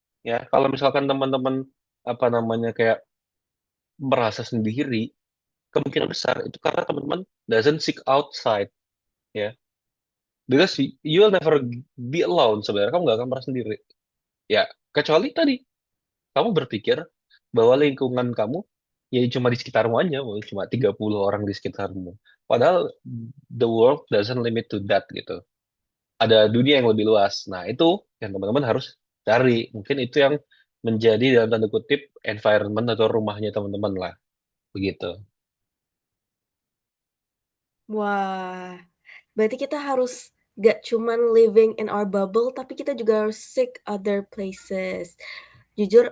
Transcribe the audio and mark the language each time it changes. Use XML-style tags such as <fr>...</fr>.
<id>Ya, kalau misalkan teman-teman apa namanya kayak merasa sendiri, kemungkinan besar itu karena teman-teman</id> <en>doesn't seek outside</en> <id>ya.</id> <en>Because you will never be alone</en> <id>sebenarnya, kamu nggak akan merasa sendiri. Ya, kecuali tadi kamu berpikir bahwa lingkungan kamu ya cuma di sekitarmu aja, cuma 30 orang di sekitarmu. Padahal</id> <en>the world doesn't limit to that</en> <id>gitu. Ada dunia yang lebih luas. Nah, itu yang teman-teman harus cari. Mungkin itu yang menjadi dalam tanda kutip environment atau rumahnya teman-teman lah. Begitu. Wah, berarti kita harus gak cuman</id> <en>living in our bubble,</en> <id>tapi kita juga harus</id> <en>seek other places.</en> <id>Jujur,</id>